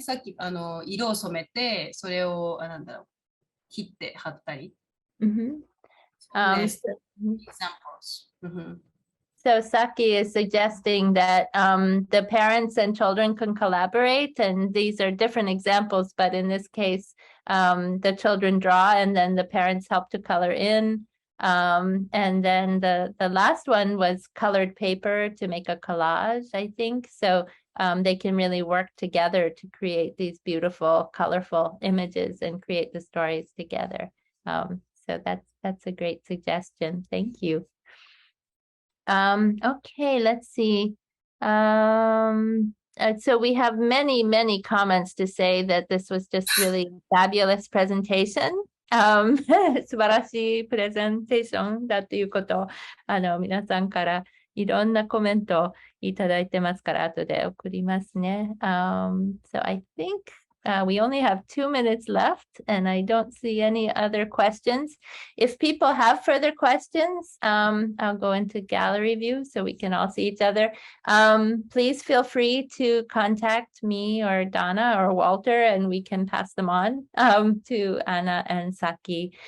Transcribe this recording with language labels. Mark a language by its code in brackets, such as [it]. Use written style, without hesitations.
[ja] さっき色を染めて、それをなんだろう、切って貼ったり。 [en] Examples. So Saki is suggesting that the parents and children can collaborate, and these are different examples, but in this case, the children draw and then the parents help to color in. And then the last one was colored paper to make a collage, I think. So they can really work together to create these beautiful, colorful images and create the stories together. So that's a great suggestion. Thank you. Okay, let's see. So we have many comments to say that this was just really fabulous presentation. [ja] 素晴らしいプレゼンテーションだということを皆さんからいろんなコメントをいただいてますから後で送りますね。 [en] So I think we only have 2 minutes left and I don't see any other questions. If people have further questions, I'll go into gallery view so we can all see each other. Please feel free to contact me or Donna or Walter and we can pass them on to Anna and Saki.